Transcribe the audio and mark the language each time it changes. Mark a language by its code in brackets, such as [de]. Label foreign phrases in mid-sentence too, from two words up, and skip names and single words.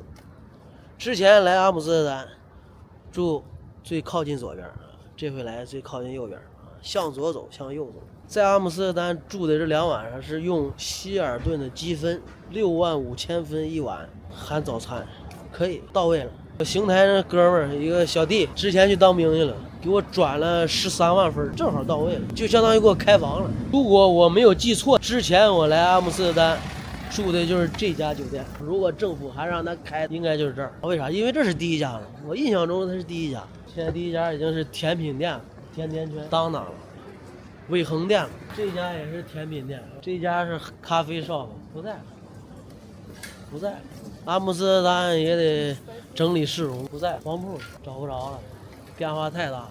[zh] 之前來阿姆斯特丹，住最靠近左邊，這回來最靠近右邊，向左走，向右走。在阿姆斯特丹住的這2晚上是用希尔顿的積分，65000分一晚，含早餐，可以到位了。邢台那哥們兒一個小弟，之前去當兵去了，給我轉了13萬分，正好到位了，就相當於給我開房了。如果我沒有記錯，之前我來阿姆斯特丹住的就是這家酒店，如果政府還讓他開，應該就是這兒。為啥？因為這是第一家了，我印象中它是第一家，現在第一家已經是甜品店了，甜甜圈当当了。伟恒店了，這家也是甜品店，這家是咖啡 shop， 不在，不在。阿姆斯特丹也得整理市容，不在。黄鋪找不着了，變化太大了。